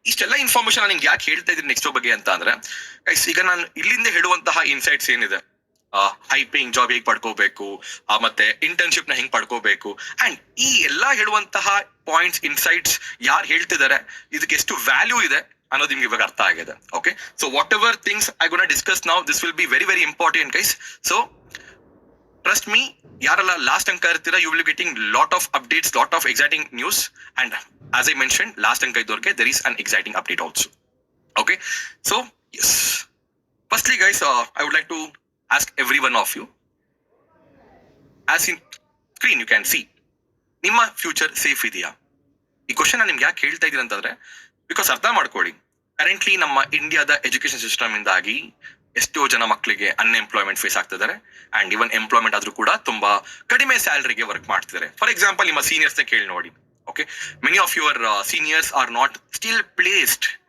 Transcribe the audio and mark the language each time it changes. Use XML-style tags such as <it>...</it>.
<kn>ಇಷ್ಟೆಲ್ಲ ಇನ್ಫಾರ್ಮೇಶನ್ ನಿಮ್ಗೆ ಯಾಕೆ ಹೇಳ್ತಾ ಇದ್ದೀನಿ ನೆಕ್ಸ್ಟ್ ವೇವ್ ಬಗ್ಗೆ ಅಂತ ಅಂದ್ರೆ ಗೈಸ್, ಈಗ ನಾನು ಇಲ್ಲಿಂದ ಹೇಳುವಂತಹ ಇನ್ಸೈಟ್ಸ್ ಏನಿದೆ, ಹೈ ಪೇಯಿಂಗ್ ಜಾಬ್ ಹೇಗೆ ಪಡ್ಕೋಬೇಕು, ಮತ್ತೆ ಇಂಟರ್ನ್ಶಿಪ್ ನ ಹೆಂಗ್ ಪಡ್ಕೋಬೇಕು, ಅಂಡ್ ಈ ಎಲ್ಲಾ ಹೇಳುವಂತಹ ಪಾಯಿಂಟ್ಸ್ ಇನ್ಸೈಟ್ಸ್ ಯಾರು ಹೇಳ್ತಿದ್ದಾರೆ, ಇದಕ್ಕೆ ಎಷ್ಟು ವ್ಯಾಲ್ಯೂ ಇದೆ ಅನ್ನೋದು ನಿಮ್ಗೆ ಇವಾಗ ಅರ್ಥ ಆಗಿದೆ.</kn> <en>Okay, so whatever things I gonna discuss now, this will be very very important guys. So trust me,</en> <kn>ಯಾರೆಲ್ಲ ಲಾಸ್ಟ್ ಅಂಕ ಇರ್ತೀರಾ,</kn> <en>You will getting lot of updates, lot of exciting news. And as I mention,</en> <kn>last ಅಂಕ ಇದ್ದವ್ರಿಗೆ</kn> <en>there is an exciting update also. Okay, so yes, firstly guys, I would like to ask every one of you, as in screen you can see,</en> <kn>ನಿಮ್ಮ future safe ಇದೆಯಾ? ಈ question ನಾನು ನಿಮ್ಗೆ ಯಾಕೆ ಹೇಳ್ತಾ ಇದ್ದೀನಿ ಅಂತಂದ್ರೆ, ಬಿಕಾಸ್ ಅರ್ಥ ಮಾಡ್ಕೊಳ್ಳಿ, ಕರೆಂಟ್ಲಿ ನಮ್ಮ ಇಂಡಿಯಾದ ಎಜುಕೇಶನ್ ಸಿಸ್ಟಮ್ ಇಂದಾಗಿ ಎಷ್ಟೋ ಜನ ಮಕ್ಕಳಿಗೆ ಅನ್ಎಂಪ್ಲಾಯ್ಮೆಂಟ್ ಫೇಸ್ ಆಗ್ತಿದ್ದಾರೆ. ಅಂಡ್ ಇವನ್ ಎಂಪ್ಲಾಯ್ಮೆಂಟ್ ಆದ್ರೂ ಕೂಡ ತುಂಬಾ ಕಡಿಮೆ ಸ್ಯಾಲರಿಗೆ ವರ್ಕ್ ಮಾಡ್ತಿದ್ದಾರೆ.</kn> <en>for example,</en> <kn>ನಿಮ್ಮ ಸೀನಿಯರ್ಸ್ ಕೇಳಿ ನೋಡಿ.</kn> <en>Okay, many of your seniors are not still placed.</en>